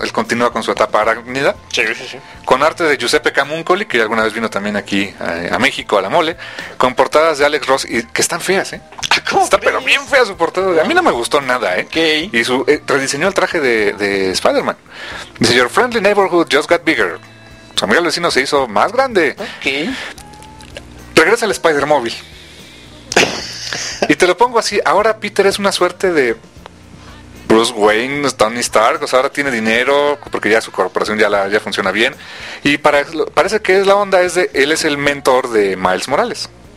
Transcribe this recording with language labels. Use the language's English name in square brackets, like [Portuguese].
[Spanish] Él continúa con su etapa arácnida. Sí. Con arte de Giuseppe Camuncoli, que alguna vez vino también aquí a México, a La Mole. Con portadas de Alex Ross, y que están feas, ¿eh? ¿Cómo está, crees? Pero bien fea su portada. A mí no me gustó nada, ¿eh? Okay. Y su rediseñó el traje de Spider-Man. [English] Dice: Your friendly neighborhood just got bigger. [Spanish] Su amigo el vecino se hizo más grande. Ok. Regresa al Spider-Móvil. Y te lo pongo así, ahora Peter es una suerte de Bruce Wayne, Tony Stark, o sea, ahora tiene dinero porque ya su corporación ya funciona bien. Y parece que es la onda, es de él es el mentor de Miles Morales.